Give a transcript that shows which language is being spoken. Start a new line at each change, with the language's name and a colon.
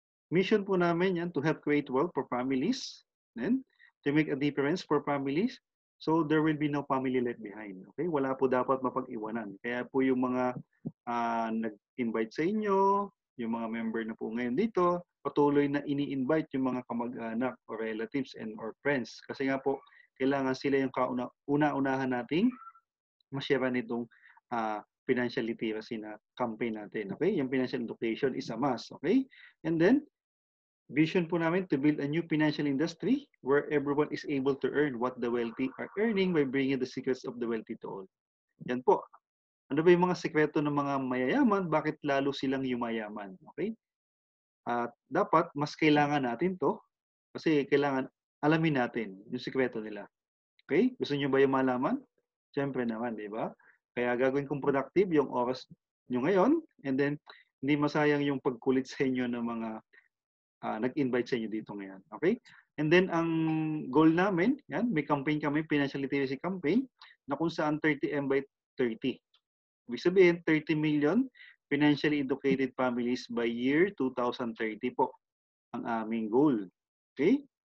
English: Mission
Filipino: po namin yan
English: to help create wealth for families, then to make a difference for families, so there will be no family left behind.
Filipino: Okay? Wala po dapat mapag-iwanan. Kaya po yung mga nag-invite sa inyo, yung mga member na po ngayon dito, patuloy na ini-invite yung mga kamag-anak
English: or relatives and or friends.
Filipino: Kasi nga po, kailangan sila yung una-unahan nating masyara nitong financial literacy na campaign natin. Okay? Yung
English: financial education is a must. Okay? And then, vision
Filipino: po namin
English: to build a new financial industry where everyone is able to earn what the wealthy are earning by bringing the secrets of the wealthy to all.
Filipino: Yan po. Ano ba yung mga sekreto ng mga mayayaman? Bakit lalo silang yumayaman? Okay? At dapat, mas kailangan natin to kasi kailangan alamin natin yung sekreto nila. Okay? Gusto nyo ba yung malaman? Siyempre naman, di ba? Kaya gagawin kong productive yung oras nyo ngayon and then hindi masayang yung pagkulit sa inyo ng mga nag-invite sa inyo dito ngayon. Okay? And then, ang goal namin, yan, may campaign kami, financial literacy campaign, na kung saan 30M by 30. Ibig sabihin, 30 million financially educated families by year 2030 po ang aming goal. Okay?